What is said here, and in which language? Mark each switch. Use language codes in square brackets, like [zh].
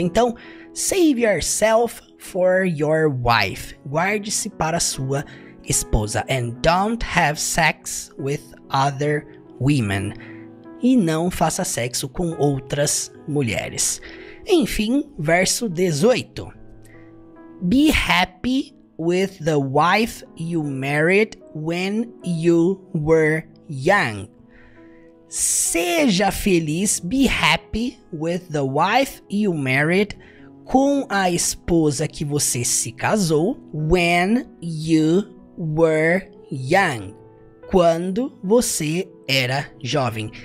[en] Então, save yourself for your wife. [pt] Guarde-se para sua esposa. [en] And don't have sex with other women. [pt] E não faça sexo com outras mulheres. Enfim, verso 18. [en] Be happy with the wife you married when you were young. [pt] Seja feliz, [en] be happy with the wife you married, [pt] com a esposa que você se casou, [en] when you were young, [pt] quando você era jovem.